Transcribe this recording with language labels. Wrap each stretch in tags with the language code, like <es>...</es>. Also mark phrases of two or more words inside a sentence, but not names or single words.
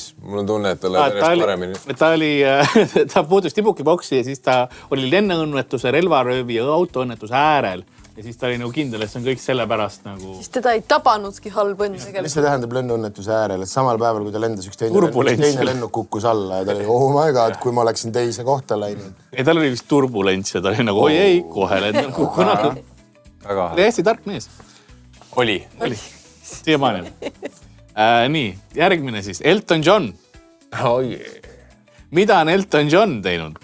<et>Mul on tunne, et ta läheb järjest paremini. Ta puudus tibukiboksi ja siis ta oli lennuõnnetuse, relvaröövi ja autoõnnetuse äärel. Ja siis ta oli nagu kindel, et see on kõik sellepärast nagu... Siis teda ei tabanudki halb õnn tegelikult. Mis see tähendab lennuõnnetuse äärel? Et samal päeval, kui ta lendas üks teine lennuk kukkus alla ja ta oli,</et> <en>oh my god,</en> <et>kui ma oleksin teise kohta läinud. Ei, tal oli vist turbulents ja ta oli nagu, oi ei, kohe lendan kukkuna. Oli hästi tark mees. Oli. Siiamaani. Nii, järgmine siis. Elton John. Mida on Elton John teinud?</et>